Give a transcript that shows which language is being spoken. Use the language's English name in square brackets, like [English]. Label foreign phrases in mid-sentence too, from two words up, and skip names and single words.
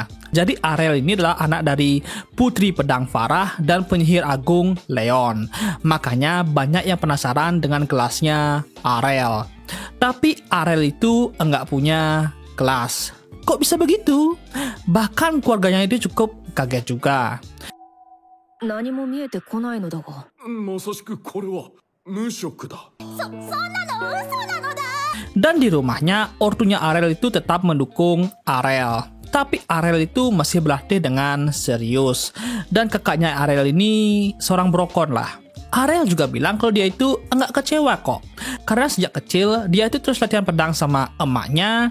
[Indonesian] Jadi Arel ini adalah anak dari Putri Pedang Farah dan penyihir agung Leon. Makanya banyak yang penasaran dengan kelasnya Arel. Tapi Arel itu enggak punya kelas. Kok bisa begitu? Bahkan keluarganya itu cukup kaget juga. [Japanese] 何も見えてこないのだが。まさしくこれは無職だ。そんなの嘘なのだ。 [Indonesian] Dan di rumahnya, ortunya Arel itu tetap mendukung Arel. Tapi Arel itu masih berlatih dengan serius. Dan kakaknya Arel ini seorang brokon lah. Arel juga bilang kalau dia itu enggak kecewa kok. Karena sejak kecil, dia itu terus latihan pedang sama emaknya.